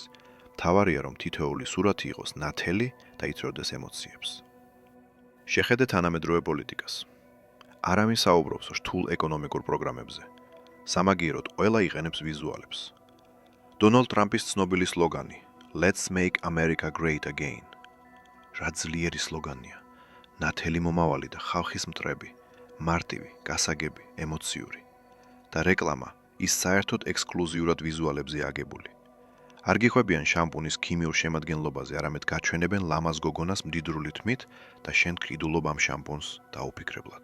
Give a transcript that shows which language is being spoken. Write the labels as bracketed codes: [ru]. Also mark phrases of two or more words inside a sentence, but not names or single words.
[ka] მთავარია, რომ თითოეული სურათი იყოს ნათელი და იწვევდეს ემოციებს. შეხედე თანამედროვე პოლიტიკას. არავინ საუბრობს რთულ ეკონომიკურ პროგრამებზე. სამაგიეროდ ყველა იყენებს ვიზუალებს. დონალდ ტრამპის ცნობილი სლოგანი [en] Let's make America great again. [ka] რა ძლიერი სლოგანია. ნათელი მომავალი და ხალხის მტრები, მარტივი, გასაგები, ემოციური. და რეკლამა ის საერთოდ ექსკლუზიურად ვიზუალებზე აგებული. არ გიხვებიან შამპუნის ქიმიურ შემადგენლობაზე, არამედ გაჩვენებენ ლამაზ გოგონას მდიდრული თმით და შენ გყიდულობ ამ შამპუნს დაუფიქრებლად.